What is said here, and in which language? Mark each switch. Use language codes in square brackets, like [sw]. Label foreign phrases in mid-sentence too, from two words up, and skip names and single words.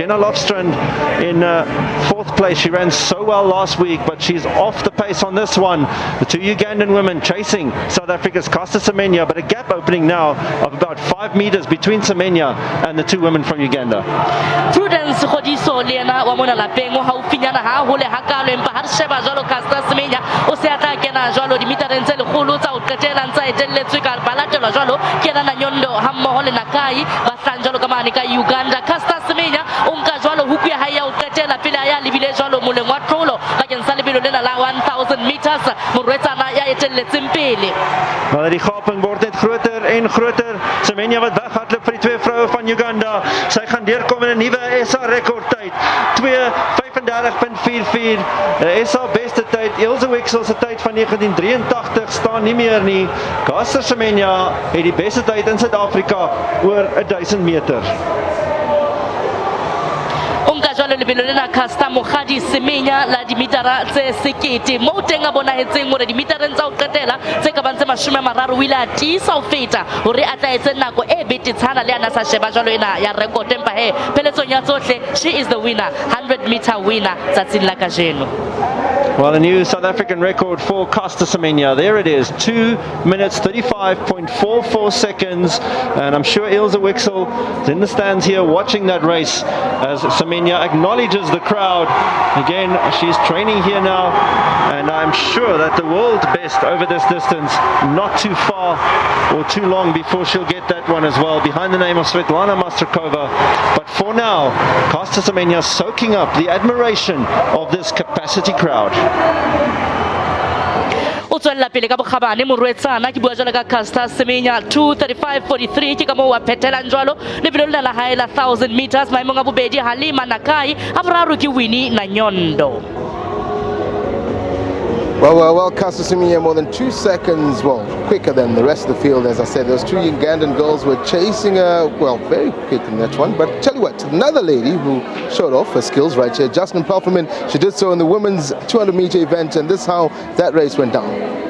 [en] Jenna Lofstrand in fourth place. She ran so well last week, but she's off the pace on this one. The two Ugandan women chasing South Africa's Caster Semenya, but a gap opening now of about 5 meters between Semenya and the two women from Uganda. [st] Prudence Khodiso Lena wa mona lapeng o haufinyana ha hole ha kalo empa ha sheba jwalo Caster Semenya o se ata kena jwalo dimitara ntse le kholo tsa o qetela ntse etelletswe ka balatelwa jwalo kena na Nyondo ha mmoho le Nakai ba hlang jwalo ka mane ka Uganda. Caster Semenya o nka jwalo huku ya hae ya o qetela pele ya lebile jwalo moleng wa tlholo bakeng sa lebelo lena la 1000 meters morwetsana ya etelletseng pele. [af] Maar die gaping word net groter en groter. Semenya wat weghardloop vir die twee vroue van Uganda. Sy gaan deurkom in 'n nuwe SA rekordtyd. 2:35.44. SA beste tyd. Ilse Wixel se tyd van 1983 staan nie meer nie. Caster Semenya het die beste tyd in Suid-Afrika oor 1000 meter. [st] Onka jwalo lebelo lena Caster Mokgadi Semenya la dimitara tse sekete mo teng a bonahetseng hore dimitareng tsa o qetela tse ka bang tse 30 o ile a tisa ho feta hore a tla etse nako e betetshana le ana sa sheba jwalo ena ya record empa he peletsong ya tsohle [en] she is the winner, 100 meter winner [st] tsatsing la kajeno. [en] Well, a new South African record for Caster Semenya. There it is, 2 minutes 35.44 seconds. And I'm sure Ilse Wixel is in the stands here watching that race as Semenya acknowledges the crowd. Again, she's training here now, and I'm sure that the world best over this distance, not too far or too long before she'll get that one as well, behind the name of Svetlana Mastrakova. But for now, Caster Semenya soaking up the admiration of this capacity crowd. [st] O tswella pele ka bokgabane morwetsana ke bua jwalo ka Caster Semenya 2:35.43 ke ka mo wa phetelang jwalo lebelo la hae la 1000 meters maemong a bobedi Halima Nakai a boraro ke Winnie na Nyondo. [en] Well, Caster Semenya more than 2 seconds, quicker than the rest of the field. As I said, those two Ugandan girls were chasing her, very quick in that one. But tell you what, another lady who showed off her skills right here, Justin Gatlin, she did so in the women's 200 meter event, and this is how that race went down.